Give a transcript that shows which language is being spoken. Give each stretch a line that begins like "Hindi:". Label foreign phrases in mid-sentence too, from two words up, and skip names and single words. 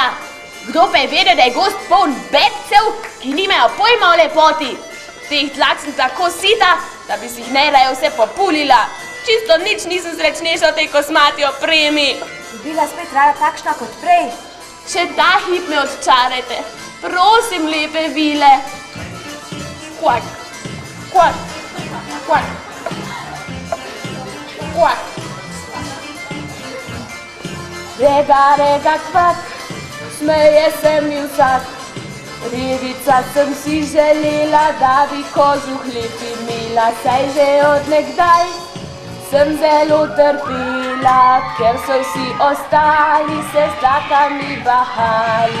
Slovenian: Kdo pa je vedel, da je gozd poln bedcev, ki nimajo pojma o lepoti? Teh tlak sem tako sita, da bi si jih najraje vse populila. Čisto nič nisem srečnejša v tej kosmati opremi. Bi bila spet rada takšna kot prej. Še ta hip me odčarajte. Prosim, lepe vile. Kvak, kvak, kvak, kvak. Rega, kvak, smeje se mi vsak. Revica sem si želela, da bi kožuh lep imela, saj že od nekdaj sem zelo trpela, ker so vsi ostali se z dlakami bahali.